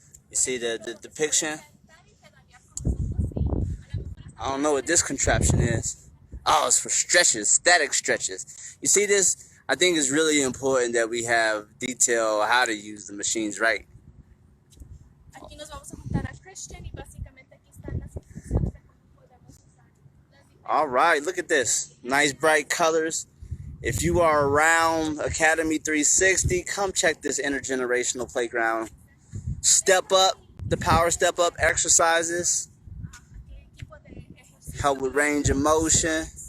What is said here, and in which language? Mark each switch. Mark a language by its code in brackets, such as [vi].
[en] You see the depiction? I don't know what this contraption is. Oh, it's for stretches, static stretches. You see this? I think it's really important that we have detail how to use the machines right. [es] Aquí nos vamos a juntar a Christian y básicamente aquí están las instrucciones de cómo podemos usar. [en] All right, look at this. Nice bright colors. If you are around Academy 360, come check this intergenerational playground. Step up, the power step up exercises. Help with range of motion.